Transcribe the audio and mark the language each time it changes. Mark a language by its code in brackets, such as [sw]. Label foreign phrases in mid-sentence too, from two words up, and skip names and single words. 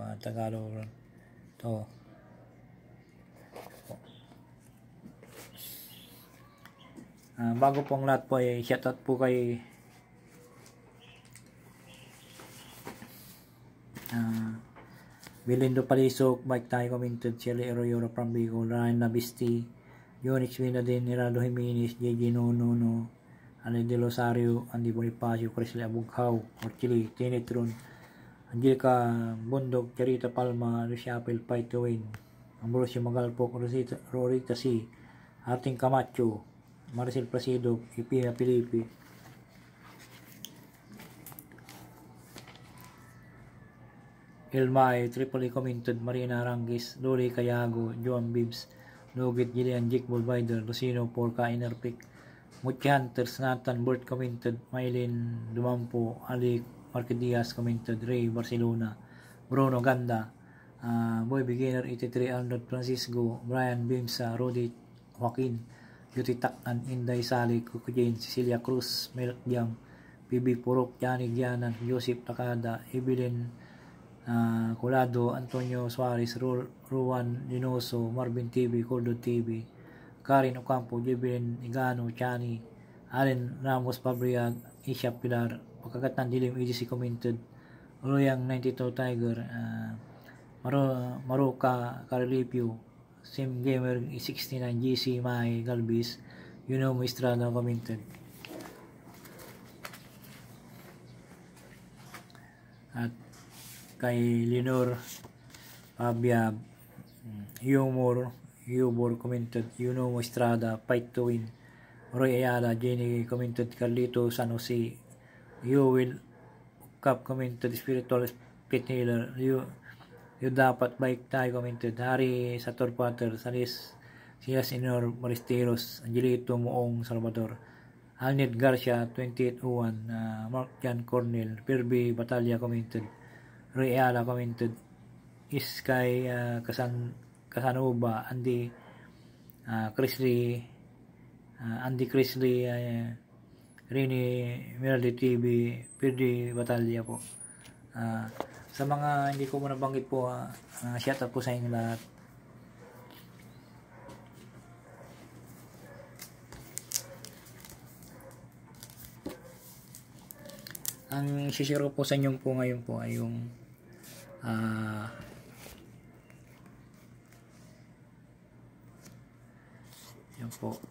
[tl] Tagalog. Ito. Bago po ang lahat po ay shoutout po kay Bilindo Palisok, Mike Tayo Commented, Shelly Arroyo from Bicol, Ryan Nabisti, Yonix Vinadin, Nirado Jimenez, JJ Nono, Ale de Rosario, Andy Bonifacio, Crisley Abughaw, Orchili, Tinetron, Angelica Bundog, Charita Palma, Luciapel, Fight to Win, Ambrosio Magalpok, Rorita C, Arting Camacho, Maricel Placido, Ipina Pilipi, Ilmay, Tripoli Commented, Marina Rangis, Luli Cayago, Joan Bibbs, Lugit, Gillian, Jake Bullbider, Lucino, Porca, Innerpick, Muchi Hunters, Nathan, Burt Commented, Maylin Dumampo, Ali Marquedias Commented, Ray Barcelona, Bruno Ganda, Boy Beginner 83, Arnold Francisco, Brian Bimsa, Rodi Joaquin, Beauty Taknan, Inday Sali, Kuku Jane, Cecilia Cruz, Melk Jam, PB Purok, Johnny Gianan, Joseph Takada, Evelyn Colado, Antonio Suarez, Ruan Linoso, Marvin TV, Coldo TV, Karin Ocampo, Jebelin Igano, Chani, Allen Ramos Pabriag, Isha Pilar, Pagkakatan Dilim, EGC Commented, Royang 92 Tiger, Maruka Carlipio, Sim Gamer 69, GC Mai Galbis, Estrada Commented. At kay Lenore Pabia, Humor Commented, Estrada, Fight to Win, Roy Ayala, Jenny Commented, Carlito San Jose, Will Cup Commented, Spiritual Pit Healer, you dapat bike tayo Commented, Harry Sator Pater, Salis Sias Inor Maristeros, Angelito Moong Salvador, Alned Garcia 2801, Mark Jan Cornel, Pirby Batalya Commented, Roy Ayala Commented, Iskay Casanova, Andy Crisley, Rini Miraldi TV, Pirdy Batalya po. Sa mga hindi ko muna banggit po, shout out po sa inyo lahat. Ang share ko po sa inyo po ngayon po ay yung yan po.